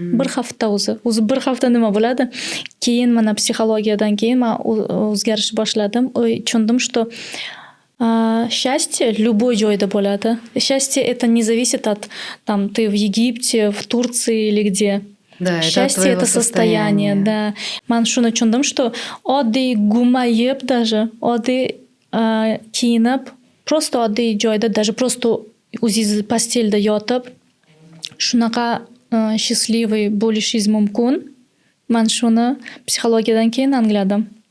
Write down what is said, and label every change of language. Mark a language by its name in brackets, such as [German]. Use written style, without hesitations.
[Uzbek] Bir hafta o'zi bir hafta nima bo'ladi? Keyin mana psixologiyadan keyin men o'zgarish boshladim. Tushundim, [Russian] что счастье любой [Uzbek] joyda bo'ladi. [Russian] Счастье это не зависит от там ты в Египте, в Турции или где. Да, счастье это состояние, да. [Uzbek] Men shuni tushundim, что oddiy guma yeb даже, oddiy kiyinib, просто oddiy joyda, даже просто o'zingiz postelda yotib, shunaqa счастливый bo'lishingiz mumkin. Men shuni psixologiyadan keyin angladim.